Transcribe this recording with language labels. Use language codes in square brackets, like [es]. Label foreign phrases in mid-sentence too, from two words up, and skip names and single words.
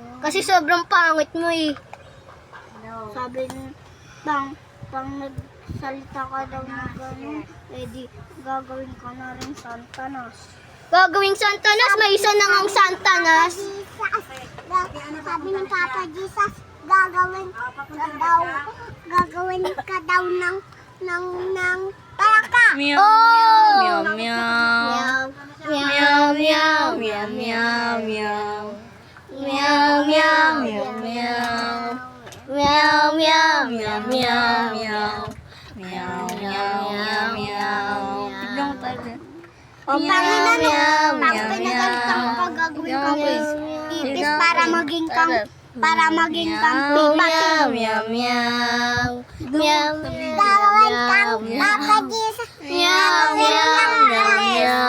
[tl] Kasi sobrang pangit mo eh. Sabi niya, pang nagsalita ka daw na gano'n, eh di gagawin ka na rin Santanas. Gagawing Santanas? May isa na ngang Santanas. Sabi ng Papa Jesus, gagawin ka daw ng palaka. Meow, Oh! meow, meow. Meow, meow, meow, meow, meow. Meow, meow, meow, meow. Meow, meow, Meow, meow, meow. Meow, meow, meow, meow. Tignan mo tayo dyan. O, pangin na Meow, pag meow, pinagalitan mo meow. pag gagawin Meow, kang meow. ipis Meow, para meow. maging kang Meow, meow, meow, meow. Meow, gagawin kang Papa Jesus. Meow, meow, meow, meow.